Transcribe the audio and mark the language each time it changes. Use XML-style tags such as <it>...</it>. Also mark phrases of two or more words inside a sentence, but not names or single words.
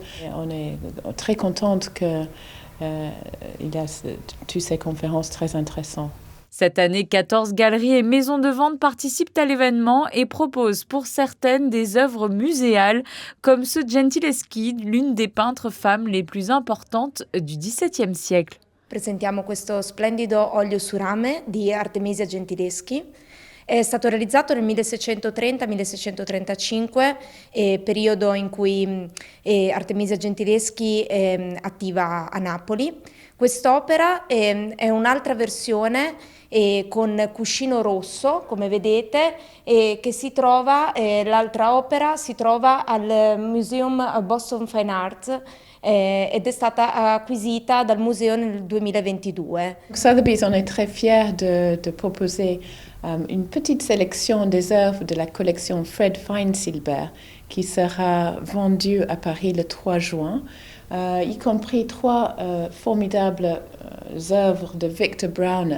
<fr>Et on est très contente qu'il y a toutes ces conférences très intéressantes. Cette année, 14 galeries et maisons de vente participent à l'événement et proposent pour certaines des œuvres muséales, comme ce Gentileschi, l'une des peintres femmes les plus importantes du XVIIe siècle.</fr> <it>Presentiamo questo splendido olio su rame di Artemisia Gentileschi. È stato realizzato nel 1630-1635, periodo in cui Artemisia Gentileschi è attiva a Napoli. Quest'opera è un'altra versione con cuscino rosso, come vedete, che si trova, l'altra opera si trova al Museum Boston Fine Arts ed è stata acquisita dal museo nel 2022.</it> <fr>Sotheby's, on est très fiers de proposer une petite sélection des œuvres de la collection Fred Feinsilber qui sera vendue à Paris le 3 juin, y compris 3 formidables œuvres de Victor Brauner.</fr>